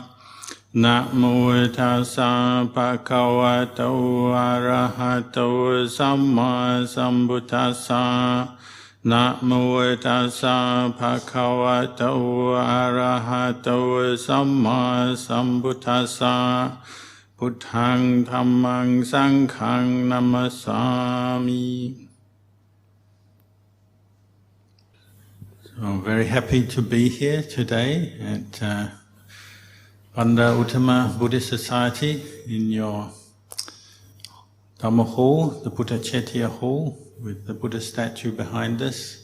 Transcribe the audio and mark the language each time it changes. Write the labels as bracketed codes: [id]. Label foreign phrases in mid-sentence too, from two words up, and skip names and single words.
[pi] Namo tassa bhagavato arahato samma sambuddhassa. Namo tassa bhagavato arahato samma sambuddhassa. Buddhang dhammang sanghang namasami. [en] So I'm very happy to be here today at Banda Uttama Buddhist Society in your Dhamma Hall, the Buddha Chetya Hall, with the Buddha statue behind us.